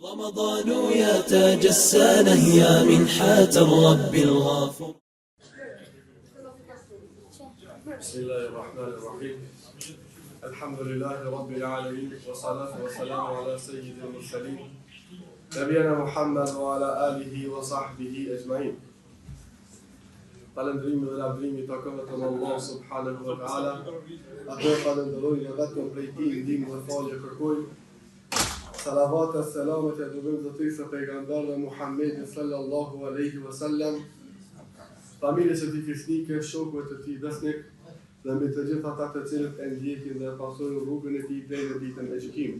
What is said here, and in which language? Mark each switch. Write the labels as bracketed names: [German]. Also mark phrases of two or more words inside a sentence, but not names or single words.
[Arabic] رمضان يا تاج السنة يا منحة الرب الغفور. بسم الله الرحمن الرحيم. الحمد لله رب العالمين والصلاة والسلام على سيد المرسلين نبينا محمد وعلى آله وصحبه أجمعين. [Albanian] Falëndrimi dhe lavdrimi takon vetëm Allah [Arabic] سبحانه وتعالى. [Albanian] Atë falenderojmë vetëm prej tij ndihmë dhe falje kërkojmë. Salavat e selamet e dërgojmë zotërisë së pejgamberit Muhammedin [Arabic] صلى الله عليه وسلم, [Albanian] familjes së tij fisnike, shokëve të tij besnik dhe mbi të gjithë ata të cilët e ndjekin dhe pasojnë rrugën e tij deri në ditën e gjykimit.